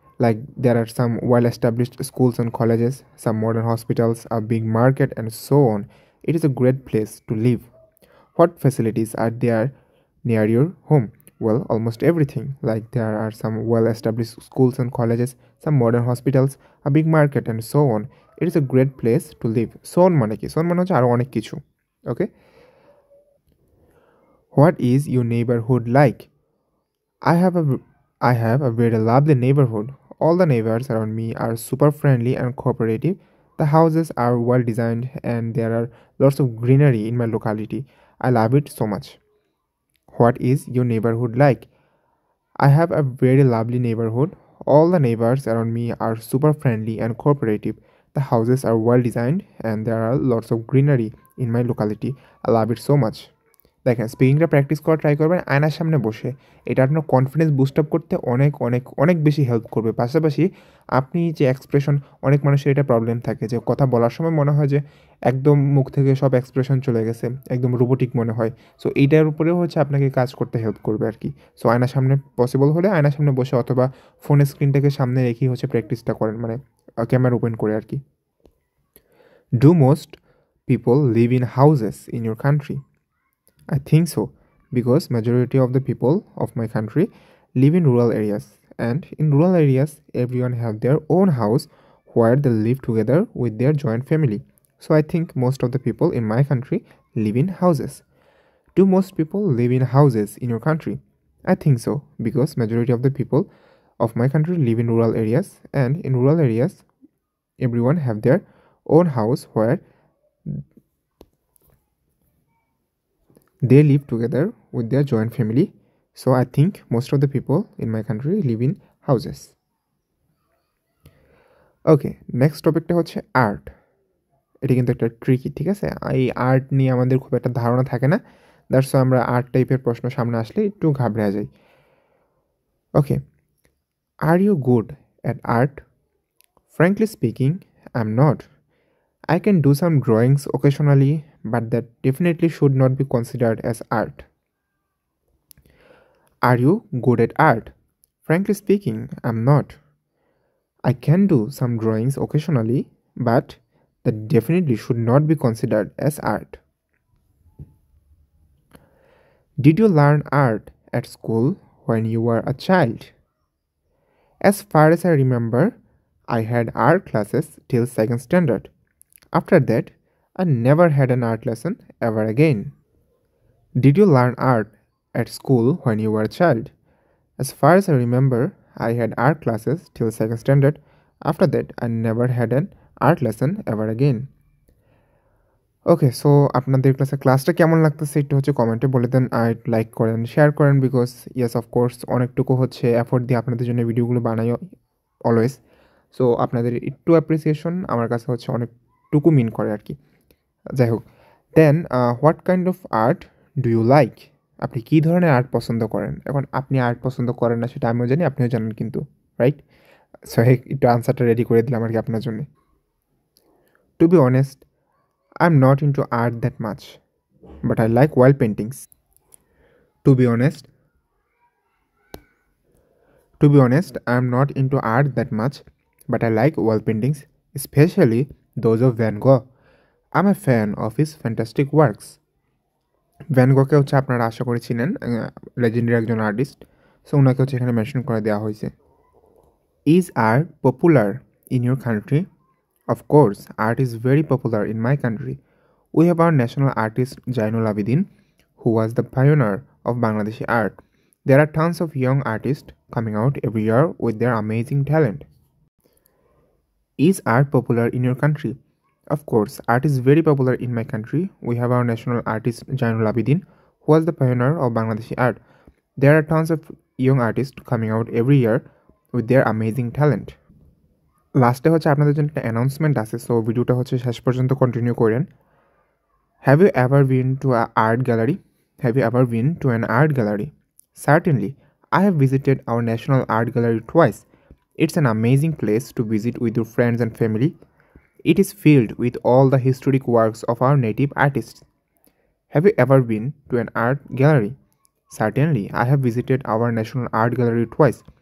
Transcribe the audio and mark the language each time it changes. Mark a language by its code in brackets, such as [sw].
[en] Like there are some well-established schools and colleges, some modern hospitals, a big market, and so on. It is a great place to live. What facilities are there near your home? Well, almost everything. Like there are some well-established schools and colleges, some modern hospitals, a big market, and so on. It is a great place to live. So on [bn] মানে কি? [en] So on [bn] মানে হচ্ছে আরো অনেক কিছু। [en] Okay? What is your neighborhood like? I have a very lovely neighborhood. All the neighbors around me are super friendly and cooperative. The houses are well designed and there are lots of greenery in my locality. I love it so much. What is your neighborhood like? I have a very lovely neighborhood. All the neighbors around me are super friendly and cooperative. The houses are well designed and there are lots of greenery in my locality. I love it so much. [bn] দেখেন, স্পিকিংটা practice করা try করবেন আয়নার সামনে বসে। এটা আপনার confidence boost up করতে অনেক অনেক অনেক বেশি হেল্প করবে। পাশাপাশি আপনি যে এক্সপ্রেশন, অনেক মানুষের এটা প্রবলেম থাকে যে কথা বলার সময় মনে হয় যে একদম মুখ থেকে সব এক্সপ্রেশন চলে গেছে, একদম রোবোটিক মনে হয়। সো এইটার উপরেও হচ্ছে আপনাকে কাজ করতে হেল্প করবে আর কি। সো আয়নার সামনে পসিবল হলে আয়নার সামনে বসে অথবা ফোনের স্ক্রিনটাকে সামনে রেখেই হচ্ছে প্র্যাকটিসটা করেন, মানে ক্যামেরা ওপেন করে আর কি। [en] Do most people live in houses in your country? I think so, because majority of the people of my country live in rural areas, and in rural areas everyone have their own house where they live together with their joint family. So I think most of the people in my country live in houses. Do most people live in houses in your country? I think so, because majority of the people of my country live in rural areas, and in rural areas everyone have their own house where they live together with their joint family. So I think most of the people in my country live in houses. [bn] Okay, next টপিকটা হচ্ছে art. এটা কিন্তু একটা tricky, ঠিক আছে? এই art নিয়ে আমাদের খুব একটা ধারণা থাকে না, দ্যাটস আমরা আর্ট টাইপের প্রশ্ন সামনে আসলে একটু ঘাবড়ে যাই। [en] Okay. Are you good at art? Frankly speaking, I'm not. I can do some drawings occasionally, but that definitely should not be considered as art. Are you good at art? Frankly speaking, I'm not. I can do some drawings occasionally, but that definitely should not be considered as art. Did you learn art at school when you were a child? As far as I remember, I had art classes till second standard. After that, I never had an art lesson ever again. Did you learn art at school when you were a child? As far as I remember, I had art classes till second standard. After that, I never had an art lesson ever again. [bn] Okay, so আপনাদের ক্লাসটা কেমন লাগতেছে একটু হচ্ছে কমেন্টে বলে দেন, আর like করেন, share করেন, [en] because yes of course [bn] অনেকটুকু হচ্ছে এফোর্ট দিয়ে আপনাদের জন্য ভিডিওগুলো বানাই অলওয়েজ। সো আপনাদের একটু অ্যাপ্রিসিয়েশন আমার কাছে হচ্ছে অনেকটুকু মিন করে আর কি। যাই হোক, [en] Then what kind of art do you like? [bn] আপনি কী ধরনের আর্ট পছন্দ করেন? এখন আপনি আর্ট পছন্দ করেন না সেটা আমিও জানি, আপনিও জানেন কিন্তু, রাইট? সো একটু আনসারটা রেডি করে দিলাম আর কি আপনার জন্য। [en] To be honest, I'm not into art that much, but I like wall paintings. To be honest, I'm not into art that much, but I like wall paintings, especially those of Van Gogh. I'm a fan of his fantastic works. [bn] Van গোকে হচ্ছে আপনারা আশা করে চিনেন, legendary একজন artist. So ওনাকে হচ্ছে এখানে mention করে দেওয়া হয়েছে। [en] Is art popular in your country? Of course, art is very popular in my country. We have our national artist Jainul Abidin, who was the pioneer of Bangladeshi art. There are tons of young artists coming out every year with their amazing talent. Is art popular in your country? Of course, art is very popular in my country. We have our national artist Jainul Abidin, who was the pioneer of Bangladeshi art. There are tons of young artists coming out every year with their amazing talent. [bn] লাস্টে হচ্ছে আপনাদের জন্য একটা announcement আছে, so ভিডিওটা হচ্ছে শেষ পর্যন্ত কন্টিনিউ করেন। [en] Have you ever been to a art gallery? Have you ever been to an art gallery? Certainly, I have visited our national art gallery twice. It's an amazing place to visit with your friends and family. It is filled with all the historic works of our native artists. Have you ever been to an art gallery? Certainly, I have visited our national art gallery twice.